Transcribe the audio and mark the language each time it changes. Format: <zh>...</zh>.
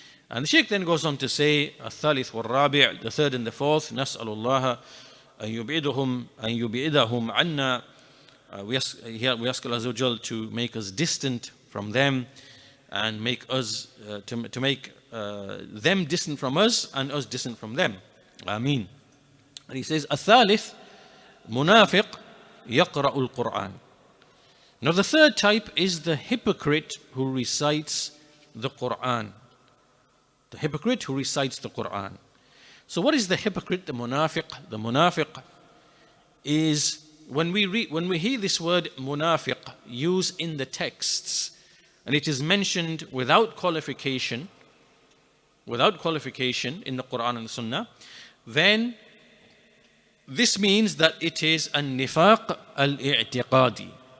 <en>And the Shaykh then goes on to say,</en> <ar>الثالث والرابع,</ar> <en>the third and the fourth,</en> <ar>نسأل الله أن يبعدهم عنا.</ar> <en>We ask Allah Azza wa Jal to make us distant from them, and make us to make them distant from us and us distant from them. Ameen. And he says,</en> <ar>الثالث منافق يقرأ القرآن.</ar> <en>Now the third type is the hypocrite who recites the Qur'an. The hypocrite who recites the Qur'an. So what is the hypocrite, the munafiq? The munafiq is, when we hear this word munafiq used in the texts, and it is mentioned without qualification in the Qur'an and the Sunnah, then this means that it is an-nifaq al-i'tiqadi.</en>